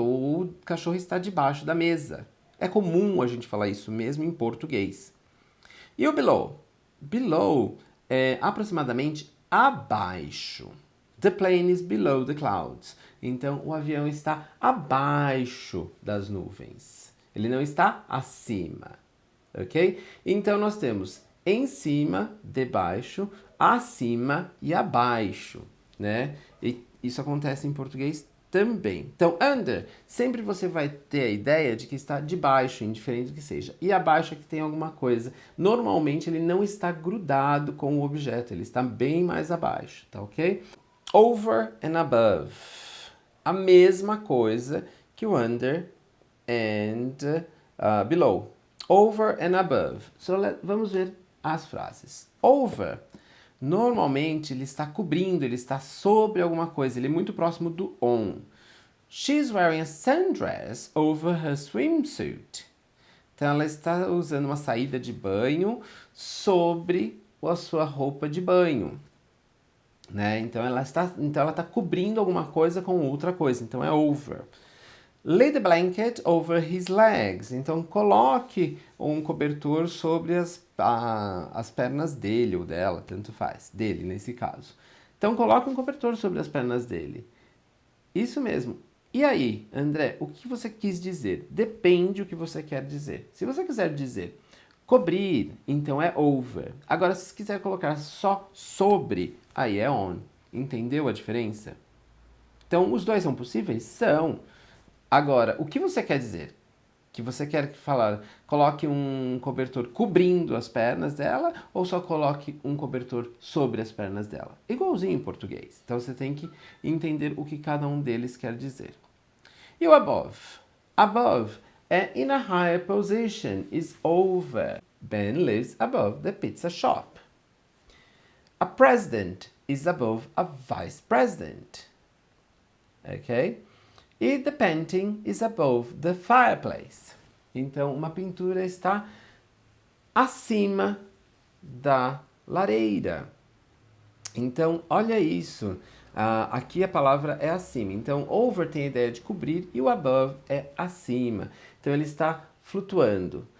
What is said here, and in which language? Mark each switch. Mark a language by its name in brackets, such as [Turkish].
[Portuguese] O cachorro está debaixo da mesa. É comum a gente falar isso mesmo em português. E o below? Below é aproximadamente abaixo. [English] The plane is below the clouds. [Portuguese] Então, o avião está abaixo das nuvens. Ele não está acima, ok? Então, nós temos em cima, debaixo, acima e abaixo, né? E isso acontece em português também. Então, under, sempre você vai ter a ideia de que está debaixo, indiferente do que seja. E abaixo é que tem alguma coisa. Normalmente, ele não está grudado com o objeto, ele está bem mais abaixo, tá ok? Over and above. A mesma coisa que o under and below. [English] Over and above. [Portuguese] Vamos ver as frases. Over. Normalmente ele está cobrindo, ele está sobre alguma coisa, ele é muito próximo do on. [English] She's wearing a sundress over her swimsuit. [Portuguese] Então ela está usando uma saída de banho sobre a sua roupa de banho. Né? Então ela está cobrindo alguma coisa com outra coisa, então é over. [English] Lay the blanket over his legs. [Portuguese] Então coloque um cobertor sobre as pernas dele ou dela, tanto faz, dele nesse caso. Então coloque um cobertor sobre as pernas dele. Isso mesmo. E aí, André, o que você quis dizer? Depende o que você quer dizer. Se você quiser dizer cobrir, então é over. Agora, se quiser colocar só sobre, aí é on. Entendeu a diferença? Então, os dois são possíveis? São. Agora, o que você quer dizer? Que você quer falar, coloque um cobertor cobrindo as pernas dela ou só coloque um cobertor sobre as pernas dela? Igualzinho em português. Então, você tem que entender o que cada um deles quer dizer. E o [English] above? Above é in a higher position, is over. Ben lives above the pizza shop. A president is above a vice president. Ok? E the painting is above the fireplace. [Portuguese] Então, uma pintura está acima da lareira. Então, olha isso. Aqui a palavra é acima. Então, over tem a ideia de cobrir e o above é acima. Então, ele está flutuando.